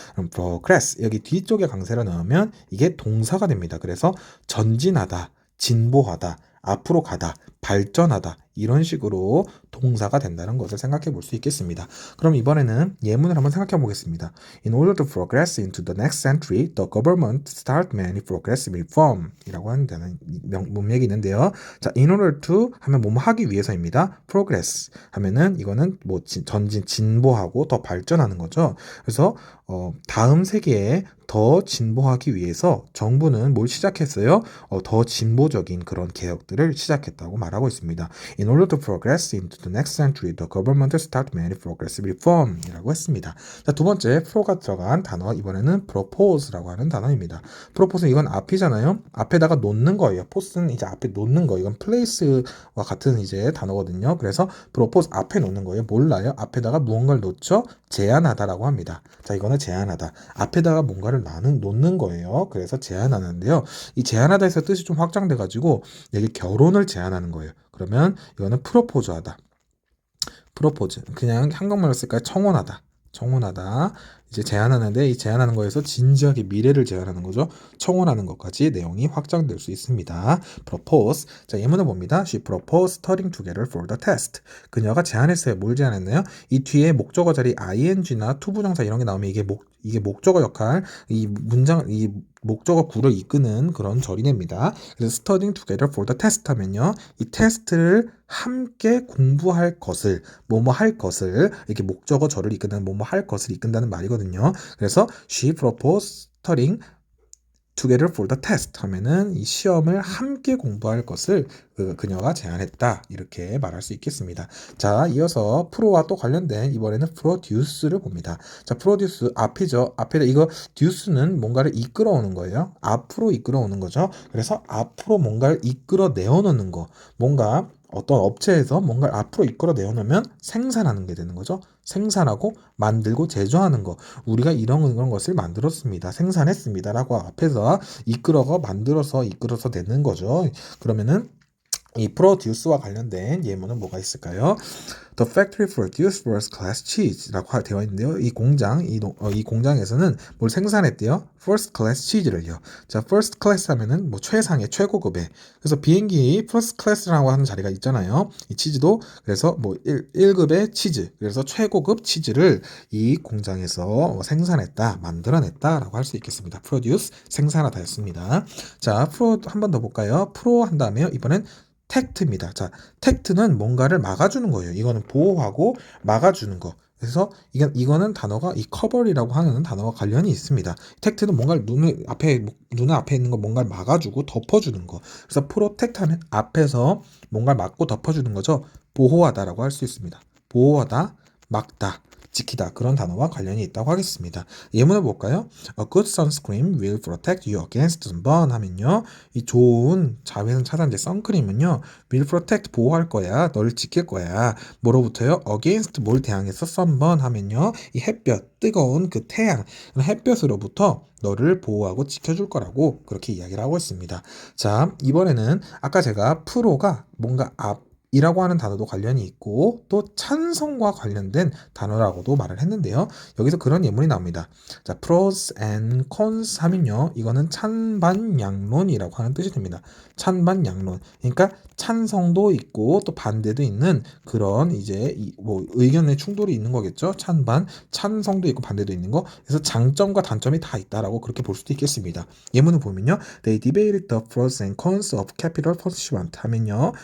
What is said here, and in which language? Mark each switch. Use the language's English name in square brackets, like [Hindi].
[Korean] 그럼 progress, 여기 뒤쪽에 강세를 넣으면 이게 동사가 됩니다. 그래서 전진하다, 진보하다, 앞으로 가다, 발전하다, 이런 식으로 동사가 된다는 것을 생각해 볼 수 있겠습니다. 그럼 이번에는 예문을 한번 생각해 보겠습니다. [English] In order to progress into the next century, the government start many progressive reform [Korean] 이라고 하는 문맥이 있는데요. 자, in order to 하면 뭐뭐 하기 위해서입니다. progress 하면은 이거는 뭐 진보하고 더 발전하는 거죠. 그래서 다음 세기에 더 진보하기 위해서 정부는 뭘 시작했어요? 더 진보적인 그런 개혁들을 시작했다고 말하고 있습니다. [English] In order to progress into the next century, the government start many progressive reform [Korean] 이라고 했습니다. 자, 두 번째, pro가 들어간 단어, 이번에는 propose라고 하는 단어입니다. propose, 이건 앞이잖아요. 앞에다가 놓는 거예요. pose는 이제 앞에 놓는 거, 이건 place와 같은 이제 단어거든요. 그래서 propose 앞에 놓는 거예요. 몰라요? 앞에다가 무언가를 놓죠? 제안하다라고 합니다. 자, 이거는 제안하다. 앞에다가 뭔가를 놓는 거예요. 그래서 제안하는데요. 이 제안하다에서 뜻이 좀 확장돼가지고 여기 결혼을 제안하는 거예요. 그러면 이거는 프로포즈하다. 프로포즈. 그냥 한국말로 쓸까요? 청혼하다. 이제 제안하는데, 이 제안하는 거에서 진지하게 미래를 제안하는 거죠. 청혼하는 것까지 내용이 확장될 수 있습니다. propose. 자, 예문을 봅니다. [English] She proposed studying together for the test. [Korean] 그녀가 제안했어요. 뭘 제안했나요? 이 뒤에 목적어 자리 ing나 투부정사 이런 게 나오면 이게 목적어 역할, 이 목적어 구를 이끄는 그런 절이냅니다. 그래서 [English] studying together for the test [Korean] 하면요, 이 테스트를 함께 공부할 것을, 뭐뭐 할 것을, 이렇게 목적어 절을 이끄는 뭐뭐 할 것을 이끈다는 말이거든요. 그래서 [English] she proposed studying together for the test [Korean] 하면은 이 시험을 함께 공부할 것을 그녀가 제안했다, 이렇게 말할 수 있겠습니다. 자, 이어서 프로와 또 관련된 이번에는 produce를 봅니다. 자, produce 앞이죠. 앞에다 이거 duce는 뭔가를 이끌어오는 거예요. 앞으로 이끌어오는 거죠. 그래서 앞으로 뭔가를 이끌어 내어놓는 거, 뭔가 어떤 업체에서 뭔가를 앞으로 이끌어 내어놓으면 생산하는 게 되는 거죠. 생산하고 만들고 제조하는 거, 우리가 이런 것을 만들었습니다, 생산했습니다 라고 앞에서 이끌어서 내는 거죠. 그러면은 이 produce와 관련된 예문은 뭐가 있을까요? [English] The factory produced first class cheese [Korean] 라고 되어 있는데요. 이 공장에서는 뭘 생산했대요? [English] first class cheese [Korean] 를요. 자, first class 하면은 뭐 최상의, 최고급의. 그래서 비행기 first class라고 하는 자리가 있잖아요. 이 치즈도 그래서 뭐 1급의 치즈, 그래서 최고급 치즈를 이 공장에서 생산했다, 만들어냈다라고 할 수 있겠습니다. produce, 생산하다였습니다. 자, pro 한 번 더 볼까요? pro 한 다음에 이번엔 protect입니다. 자, protect는 뭔가를 막아주는 거예요. 이거는 보호하고 막아주는 거. 그래서 이거는 단어가 이 cover이라고 하는 단어와 관련이 있습니다. protect는 뭔가를 눈 앞에 있는 거 뭔가를 막아주고 덮어주는 거. 그래서 protect 하면 앞에서 뭔가를 막고 덮어주는 거죠. 보호하다라고 할 수 있습니다. 보호하다, 막다, 지키다 그런 단어와 관련이 있다고 하겠습니다. 예문을 볼까요? [English] A good sunscreen will protect you against sunburn [Korean] 하면요. 이 좋은 자외선 차단제 선크림은요. will protect 보호할 거야. 너를 지킬 거야. 뭐로부터요? against 뭘 대항해서 sunburn 하면요. 이 햇볕, 뜨거운 그 태양, 햇볕으로부터 너를 보호하고 지켜줄 거라고 그렇게 이야기를 하고 있습니다. 자, 이번에는 아까 제가 프로가 뭔가 이라고 하는 단어도 관련이 있고 또 찬성과 관련된 단어라고도 말을 했는데요. 여기서 그런 예문이 나옵니다. 자, pros and cons 하면요. 이거는 찬반양론이라고 하는 뜻이 됩니다. 찬반양론. 그러니까 찬성도 있고 또 반대도 있는 그런 이제 뭐 의견의 충돌이 있는 거겠죠. 찬성도 있고 반대도 있는 거. 그래서 장점과 단점이 다 있다라고 그렇게 볼 수도 있겠습니다. 예문을 보면요. [English] They debated the pros and cons of capital punishment [Korean] 하면요.